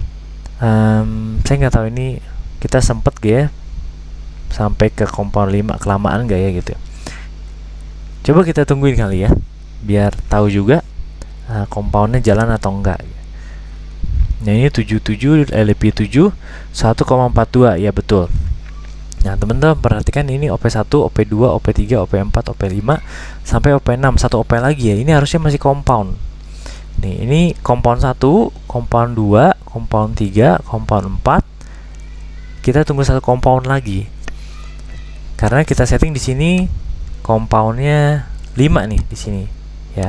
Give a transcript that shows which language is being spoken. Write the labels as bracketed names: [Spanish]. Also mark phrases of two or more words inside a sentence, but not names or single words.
[Indonesian] Saya nggak tahu ini kita sempet gak ya sampai ke compound 5, kelamaan gak ya gitu. Coba kita tungguin kali ya, biar tahu juga compoundnya jalan atau enggak. Nah ini 77 LP 7 1,42 ya betul. Nah teman-teman perhatikan ini OP1, OP2, OP3, OP4, OP5 sampai OP6, satu OP lagi ya. Ini harusnya masih compound. Nih ini compound 1, compound 2, compound 3, compound 4. Kita tunggu satu compound lagi. Karena kita setting di sini compoundnya 5 nih di sini ya.